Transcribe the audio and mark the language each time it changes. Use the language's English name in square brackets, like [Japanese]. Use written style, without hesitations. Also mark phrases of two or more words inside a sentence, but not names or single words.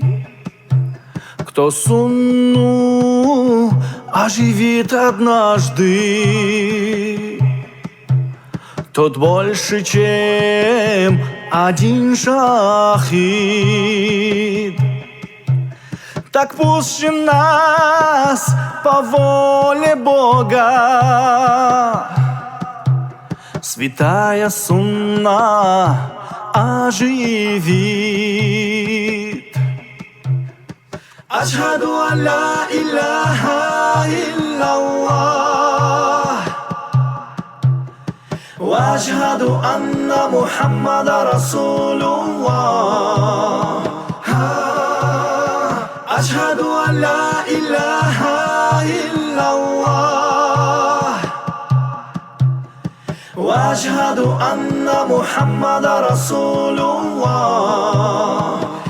[Russian] Кто сунну оживит однажды, тот больше, чем один шахид. Так пусть же нас по воле Бога святая сунна оживит. [Arabic] أشهد أن لا إله إلا الله وأشهد أن محمدا رسول الله. أشهد أن لا إله إلا الله وأشهد أن محمدا رسول الله.